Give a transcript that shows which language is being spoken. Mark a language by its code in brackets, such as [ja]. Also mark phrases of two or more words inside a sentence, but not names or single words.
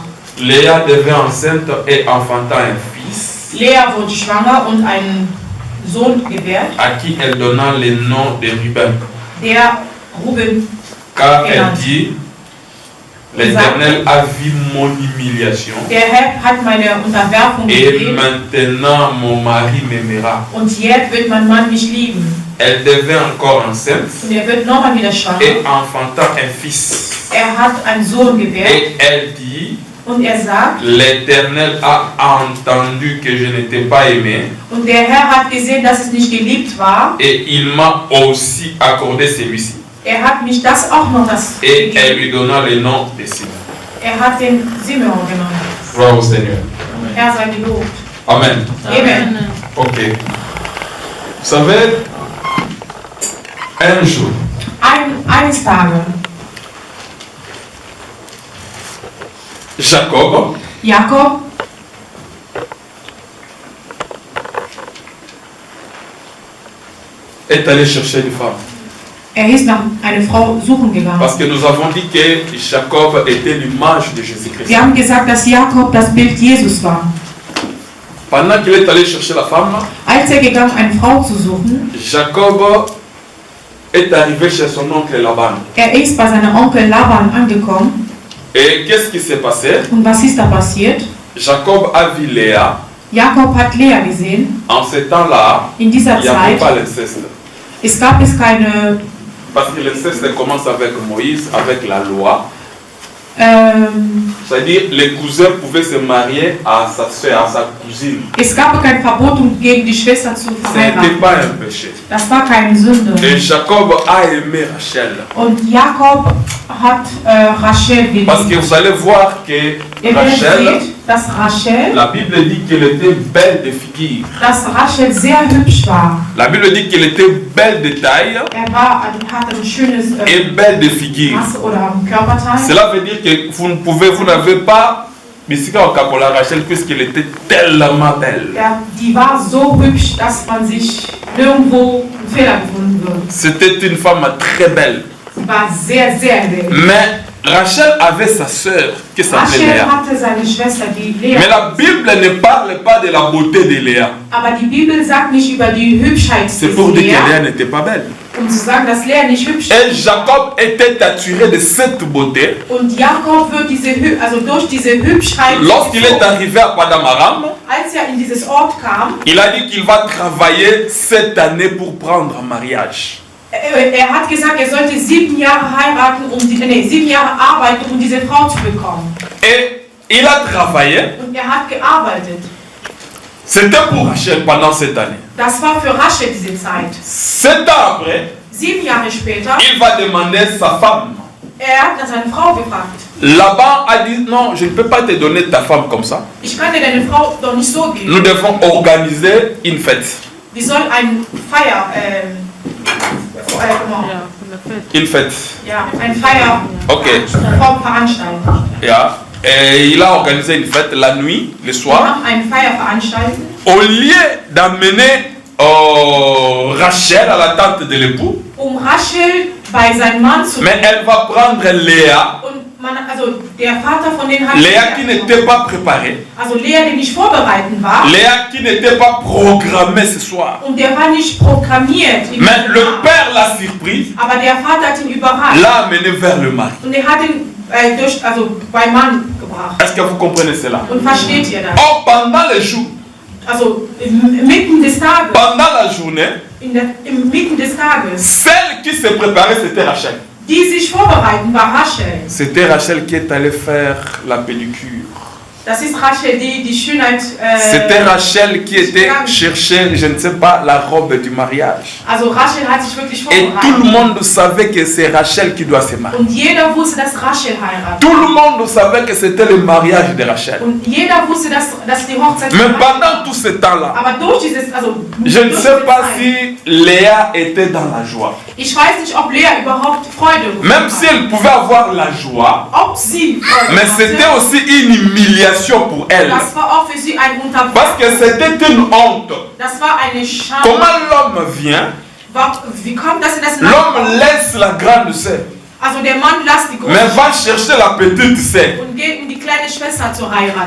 [fr] Léa devint enceinte et enfanta un fils, [de] Lea wurde schwanger und einen Sohn gebärt, [fr] à qui elle donna le nom de Ruben. [de] der Ruben. [fr] Car elle dit, l'Éternel a vu mon humiliation [de] Der Herr hat meine Unterwerfung [fr] et [de] gesehen [fr] maintenant mon mari m'aimera. [de] und jetzt wird mein Mann mich lieben. [fr] Elle devint encore enceinte [de] Und er wird nochmal wieder schwanger. [fr] et enfanta un fils. [de] Er hat einen Sohn gebärt [fr] Et elle dit, [de] und er sagt, [fr] l'Éternel a entendu que je n'étais pas aimé [de] und der Herr hat gesehen, dass es nicht geliebt war. [fr] et il m'a aussi accordé celui-ci. [de] Er hat mich das auch noch das [fr] Et elle [de] gegeben. [fr] lui donna le nom de Simon. [de] Er hat den Simeon genommen. [fr] Gloire au Seigneur. [de] Herr sei gelobt. [fr] Amen. [de] Amen. [fr] Ok. Vous savez, un jour, [de] Eines Tages, [fr] Jacob [de] Jakob [fr] est allé chercher une femme. [de] ist nach einer Frau suchen gegangen. [fr] Parce que nous avons dit que Jacob était l'image de Jésus-Christ. [de] Wir haben gesagt, dass Jakob das Bild Jesus war. [fr] Pendant qu'il est allé chercher la femme, [de] Als er gegangen, eine Frau zu suchen, [fr] Jacob est arrivé chez son oncle Laban. [de] ist bei seinem Onkel Laban angekommen. [fr] Et qu'est-ce qui s'est passé? [de] Und was ist da passiert? [fr] Jacob a vu Léa. [de] Jakob hat Lea gesehen. [fr] En ce temps-là, [de] In dieser [fr] il n'y avait [de] Zeit [fr] pas l'inceste. [de] es gab es keine, [fr] Parce que l'inceste commence avec Moïse, avec la loi. [de] es [fr] C'est-à-dire, les cousins pouvaient se marier à sa soeur, à sa cousine. [de] gab kein Verbot, um gegen die Schwester zu [fr] Ce n'était [de] verheiraten. [fr] pas un péché. [de] Das war keine Sünde. [fr] Et Jacob a aimé Rachel. [de] Und Jakob hat Rachel [fr] Parce [de] geliebt. [fr] que vous allez voir que [de] Ihr [fr] Rachel, [de] seht, dass Rachel, [fr] la Bible dit qu'elle était belle de figure. [de] dass Rachel sehr hübsch war. [fr] La Bible dit qu'elle était belle de taille [de] Hatte ein schönes [fr] et belle de figure. [de] Masse oder ein Körperteil. [fr] Cela veut dire que vous n'avez pas Missika au Capola Rachel puisqu'elle était tellement belle. [de] Ja, die war so hübsch, dass man sich nirgendwo einen Fehler gefunden wird. [fr] C'était une femme très belle. [de] Sie war sehr, sehr hübsch. [fr] Mais Rachel avait sa sœur qui s'appelait [de] Rachel [fr] Léa. [de] hatte seine Schwester, die Lea. [fr] Mais la Bible ne parle pas de la beauté de Léa. [de] Aber die Bibel sagt nicht über die Hübschheit [fr] C'est [de] des [fr] pour dire que [de] Lea, [fr] Léa n'était pas belle. [de] um zu sagen, dass Lea nicht hübsch [fr] Et [de] ist. [fr] Jacob était attiré de cette beauté. [de] Und Jakob wird also durch diese Hübschheit, [fr] Lorsqu'il est arrivé à Padam Aram, [de] als er in dieses Ort kam, [fr] il a dit qu'il va travailler 7 années pour prendre un mariage. [de] er hat gesagt, er sollte 7 Jahre heiraten, 7 Jahre arbeiten, um diese Frau zu bekommen. [fr] Et il a travaillé. [de] Und er hat gearbeitet. [fr] C'était pour Rachel pendant cette année. [de] Das war für Rachel diese Zeit. [fr] 7 ans après, [de] 7 Jahre später, [fr] il va demander sa femme. [de] er hat nach seiner Frau gefragt. [fr] Laban a dit non, je ne peux pas te donner ta femme comme ça. [de] Ich kann dir deine Frau doch nicht so geben. [fr] Nous devons organiser une fête. [de] Wir sollen eine Feier, Ja, von der Fête. [fr] Une fête. [de] ja, eine Feier Ok. veranstalten. Yeah. [fr] Et il a organisé une fête la nuit, le [de] Wir [fr] soir. [de] haben eine Feier veranstalten. [fr] Au lieu d'amener Rachel à la tente de l'époux, [de] Rachel bei seinem Mann zu [fr] mais elle va prendre Léa. [de] Und also der Vater von denen hat [fr] Léa qui n'était pas préparée. [de] also Lea, die nicht vorbereitet war. [fr] Léa qui n'était pas programmée ce soir. [de] Und der war nicht programmiert. [fr] Mais le père l'a surprise, [de] Aber der Vater hat ihn überrascht. [fr] l'a amené vers le mari. [de] Und er hat ihn beim Mann gebracht. [fr] Est-ce que vous comprenez cela? [de] Und versteht ihr das? [fr] Or, pendant le jour, [de] Also mitten des Tages, [fr] pendant la journée, [de] mitten des Tages, [fr] celle qui se préparait, c'était Rachel. [de] die sich vorbereiten, war Rachel. [fr] C'était Rachel qui est allée faire la pédicure. [de] Das ist Rachel, die Schönheit. [fr] C'était Rachel qui était chercher, je ne sais pas, la robe du mariage. [de] Also Rachel hat sich wirklich [fr] Et tout le [de] vorbereitet. [fr] monde savait que c'est Rachel qui doit se marier. [de] Und jeder wusste, dass Rachel heiratet. [fr] Tout le monde savait que c'était le mariage de Rachel. [de] Und jeder wusste, dass die Hochzeit. [fr] Mais pendant tout ce temps-là, [de] Aber durch dieses, also [fr] je ne [de] durch [fr] sais [de] diese [fr] pas [de] Zeit, [fr] si Léa était dans la joie. [de] ich weiß nicht, ob Lea überhaupt Freude [fr] Même si elle pouvait avoir la joie, [de] ob sie Freude [fr] mais [de] hatte. [fr] c'était aussi une humiliation pour elle. [de] Das war auch für sie ein Unterwerfung. [fr] Parce que c'était une honte. [de] Das war eine Schande. [fr] Comment l'homme vient, [de] Wie kommt das in das [fr] l'homme laisse la grande sœur, [de] Also der Mann lässt die [fr] mais [de] große [fr] va chercher la petite sœur. [de] und geht, um die kleine Schwester zu heiraten.